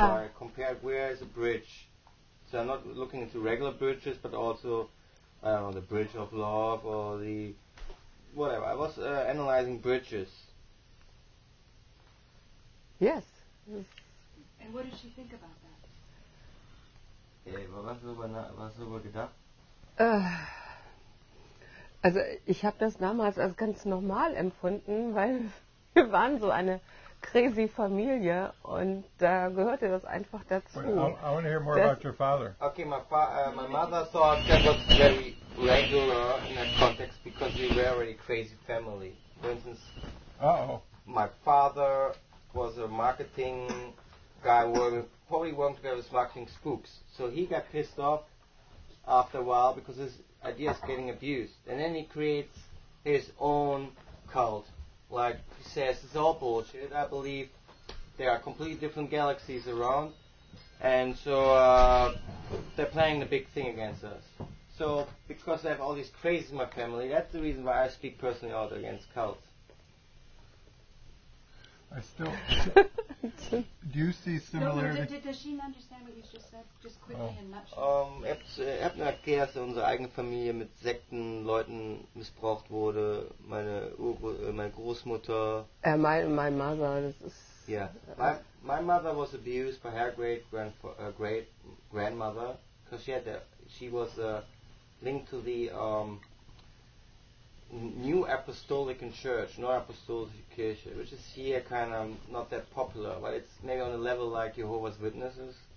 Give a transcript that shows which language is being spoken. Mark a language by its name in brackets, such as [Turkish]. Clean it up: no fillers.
[English] So I compared where is a bridge. So I'm not looking into regular bridges, but also, I don't know, the Bridge of Love or the whatever. I was analyzing bridges. Yes. And what did she think about that? [German] Was hast du darüber gedacht? Also ich habe das damals als ganz normal empfunden, weil wir waren so eine crazy Familie und da gehörte das einfach dazu. [English] I want to hear more about your father. Okay, my mother thought that was very regular in that context because we were already a crazy family. For instance, my father was a marketing guy probably working together with marketing spooks. So he got pissed off after a while because his idea is getting abused. And then he creates his own cult. Like he says, it's all bullshit. I believe there are completely different galaxies around. And so they're playing the big thing against us. So because I have all these crazes in my family, that's the reason why I speak personally out against cults. I still. Do you see similarity? Does she understand what you just said? Just quickly in a nutshell. [German] Ich habe mir erklärt, dass unsere eigene Familie mit Sektenleuten missbraucht wurde. Meine Großmutter. [English] My mother. [German] Das ist. [English] Yeah, my mother was abused by her great grandmother because she was linked to the New Apostolic Church, Neuapostolische Kirche, which is here kind of not that popular, but it's maybe on a level like Jehovah's Witnesses.